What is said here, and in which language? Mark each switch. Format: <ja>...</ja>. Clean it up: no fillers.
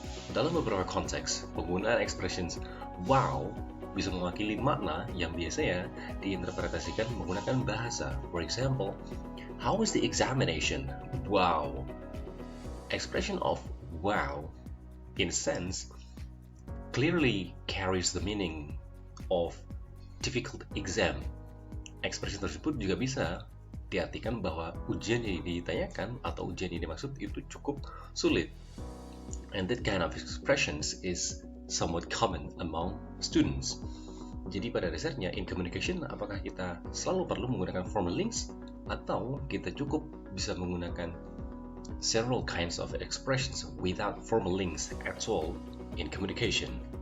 <id>Dalam beberapa konteks, penggunaan expressions wow bisa mewakili makna yang biasanya diinterpretasikan menggunakan bahasa.</id> <en>For example, how was the examination? Wow. Expression of wow, in a sense, clearly carries the meaning of difficult exam.</en> <id>Ekspresi tersebut juga bisa diartikan bahwa ujian yang ditanyakan atau ujian yang dimaksud itu cukup sulit.</id> <en>And that kind of expressions is somewhat common among students.</en> <id>Jadi pada dasarnya in communication, apakah kita selalu perlu menggunakan formal links atau kita cukup bisa menggunakan several kinds of expressions without formal links at all in communication?</id>